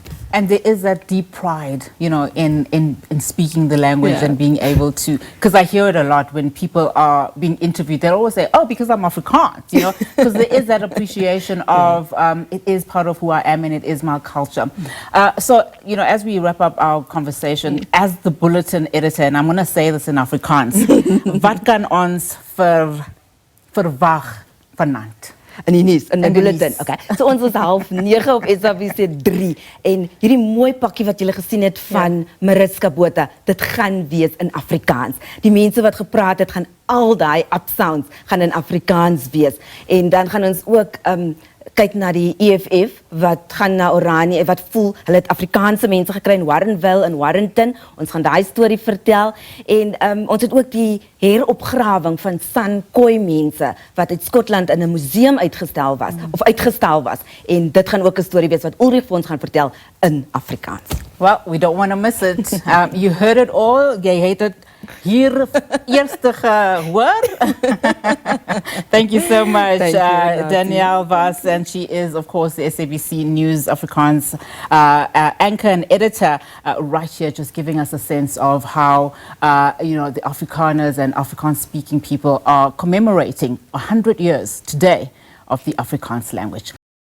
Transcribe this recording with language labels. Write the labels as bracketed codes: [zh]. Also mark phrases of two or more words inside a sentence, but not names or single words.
[en] And there is that deep pride, you know, in speaking the language and being able to, because I hear it a lot when people are being interviewed, they'll always say, oh, because I'm Afrikaans, you know, because there is that appreciation of it is part of who I am and it is my culture. So, you know, as we wrap up our conversation, as the bulletin editor, and I'm going to say this in Afrikaans, [af] wat kan ons verwag vanaand? In die nuus, in die bulletin. Okay. So ons is 9:30 op SABC 3 en hierdie mooi pakkie wat julle gesien het van Mariska Botha, dit gaan wees in Afrikaans. Die mense wat gepraat het, gaan al daai [en] up sounds [af] gaan in Afrikaans wees. En dan gaan ons ook kyk na die EFF wat gaan na Oranje, wat voel hulle het Afrikaanse mense gekry in Warrenville en Warrington. Ons gaan daai storie vertel en ons het ook die heropgrawing van San Khoi mense wat uit Skotland in 'n museum uitgestel was en dit gaan ook 'n storie wees wat Ulrich vir ons gaan vertel in Afrikaans. [en] Well, we don't want to miss it. You heard it all. [af] Jy het dit hier eerste gehoor. [en] Thank you so much, Danielle Wass, and she is, of course, the SABC News Afrikaans anchor and editor right here, just giving us a sense of how, you know, the Afrikaners and Afrikaans-speaking people are commemorating 100 years today of the Afrikaans language.